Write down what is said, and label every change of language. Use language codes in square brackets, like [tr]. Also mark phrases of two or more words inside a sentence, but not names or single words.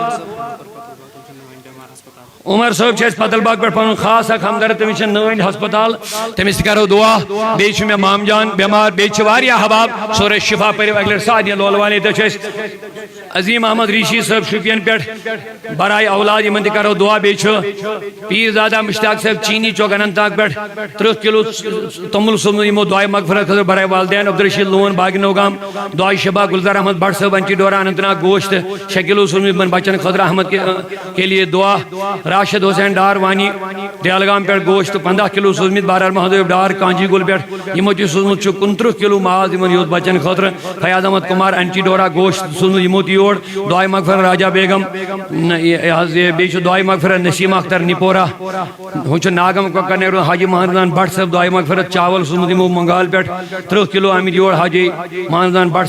[ks] عمر صٲب چھِ اَسہِ پتل باغ پٮ۪ٹھ پنُن خاص اکھ ہمدرد تٔمِس چھِ نٲنۍ ہسپتال تٔمِس تہِ کرو دُعا بیٚیہِ چھُ مےٚ مام جان بٮ۪مار بیٚیہِ چھِ واریاہ حباب سورے شفا پٔرِو اَکہِ لٹہِ سادیہ لولوانی تہِ چھُ اَسہِ عظیٖم احمد ریٖشی صٲب شُپین پٮ۪ٹھ برائے اولاد یِمن تہِ کرو دُعا بیٚیہِ چھُ پیٖر زادہ مشتاق صٲب چیٖنی چوک اننت ناگ پٮ۪ٹھ 30 کِلوٗ توٚمُل سوٗزمُت یِمو دعاے مغفرت خٲطرٕ برائے والدین عبدالرشیٖد لون باغنو گام دعاے شبا گلزار احمد بٹ صٲب انٹی ڈورا اننت ناگ گوشت 6 کِلوٗ سوٗزمُت یِمن بچن خٲطرٕ احمد [ur] کے لیے دعا [ks] راشد حسین ڈار وانی ڈیلگام پٮ۪ٹھ گوشت 15 کِلوٗ سوٗزمٕتۍ بہرحال محدوٗب ڈار کانجی گُل پٮ۪ٹھ یِمو تہِ سوٗزمُت چھُ 29 کِلوٗ ماز یِمن یوت بچن خٲطرٕ فیاض احمد کُمار انٹی ڈورا گوشت سوٗزمُت یِمو تہِ یور دعاے مغفرت راجا بیگم بیٚیہِ چھُ دعاے مغفرت نسیٖم اختر نِپورا ہُہ چھُ ناگم کۄکر نیرُن حاجی محمدان بٹ صٲب دعاے مغفرت چاول سوٗزمُت یِمو منگال پٮ۪ٹھ 30 کِلوٗ آمٕتۍ یور حاجی محمدان بٹ